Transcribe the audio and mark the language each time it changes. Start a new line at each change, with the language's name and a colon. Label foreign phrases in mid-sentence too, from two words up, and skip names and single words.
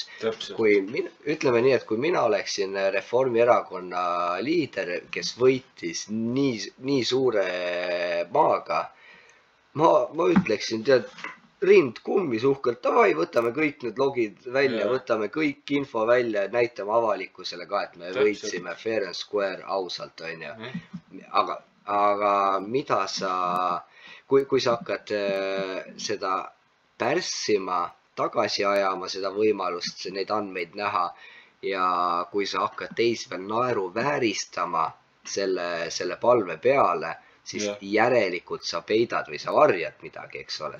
Estonian: Ütleme nii, et kui mina oleksin Reformierakonna liider, kes võitis nii suure maaga, ma ütleksin, tead, rind kummis uhkelt, davai, võtame kõik need logid välja, võtame kõik info välja, näitame avalikkusele ka, et me võitsime
English: fair and square
Estonian: ausalt, onju. Aga mida kui sa hakkad seda pärssima, tagasi ajama seda võimalust, neid andmeid näha ja kui sa hakkad teisi veel naeru vääristama selle palve peale, siis järelikult sa peidad või sa varjad midagi, eks ole.